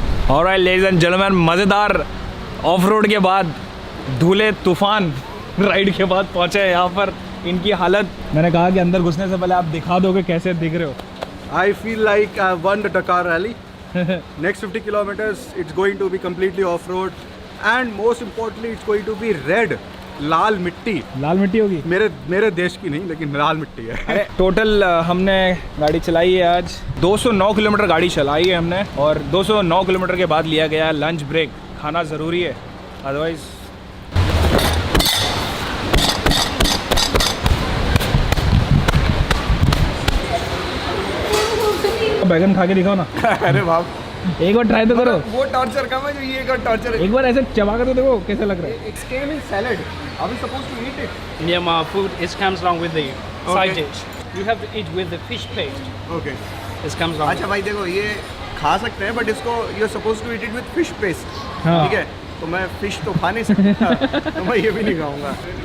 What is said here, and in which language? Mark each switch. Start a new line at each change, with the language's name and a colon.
Hindi: Alright ladies and gentleman, मज़ेदार of road के बाद, धूले तूफान राइड के बाद पहुंचे हैं यहाँ पर। इनकी हालत, मैंने कहा कि अंदर घुसने से पहले आप दिखा दोगे कैसे दिख रहे हो।
English: I feel like I won the Dakar rally. Next 50 kilometers, it's going to be completely off-road, and most importantly, it's going to be red,
Hindi: लाल मिट्टी। लाल मिट्टी होगी? मेरे देश की नहीं, लेकिन लाल मिट्टी है। अरे टोटल हमने गाड़ी चलाई है आज 209 किलोमीटर गाड़ी चलाई है हमने, और 209 किलोमीटर के बाद लिया गया है लंच ब्रेक। खाना ज़रूरी है, अदरवाइज बैगन खा के दिखाओ ना। अरे बाप, एक बार ट्राई तो करो। वो टॉर्चर कम है जो ये का टॉर्चर है। एक बार ऐसे चबा कर तो देखो कैसा लग रहा है।
English: It came in salad. Are we supposed to eat it? Yeah, my food it comes along with the side dish. You have to eat with the fish paste. Okay. It comes along.
Hindi: अच्छा भाई देखो, ये खा सकते हैं, but इसको
English: you're supposed to eat it with fish paste.
Hindi: हाँ। ठीक है, तो मैं फिश तो खा नहीं सकता, तो मैं ये भी नहीं खाऊंगा।